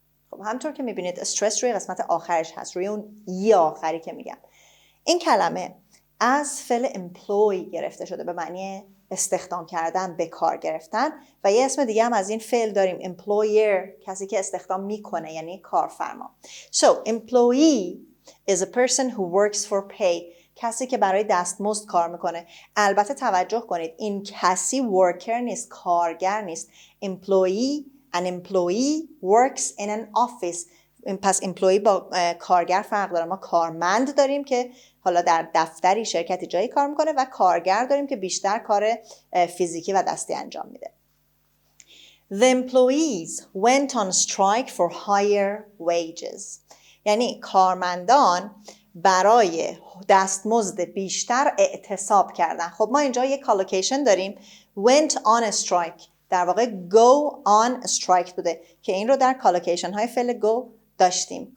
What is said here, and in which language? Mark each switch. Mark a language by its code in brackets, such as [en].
[fa] خب همطور که میبینید استرس روی قسمت آخرش هست، روی اون ای آخری که میگم. این کلمه از فعل employ گرفته شده به معنی استخدام کردن، به کار گرفتن، و یه اسم دیگه هم از این فعل داریم employer، کسی که استخدام میکنه، یعنی کارفرما. [en] So employee is a person who works for pay، [fa] کسی که برای دستمزد کار میکنه. البته توجه کنید این کسی worker نیست، کارگر نیست. [en] An employee works in an office. [fa] پس employee با کارگر فرق داره. ما کارمند داریم که حالا در دفتری، شرکتی، جایی کار میکنه، و کارگر داریم که بیشتر کار فیزیکی و دستی انجام میده. [en] The employees went on strike for higher wages. [fa] یعنی کارمندان برای دستمزد بیشتر اعتصاب کردن. خب ما اینجا یک کالوکیشن داریم [en] went on a strike، [fa] در واقع [en] go on strike [fa] بوده که این رو در کالوکیشن های فعل go داشتیم.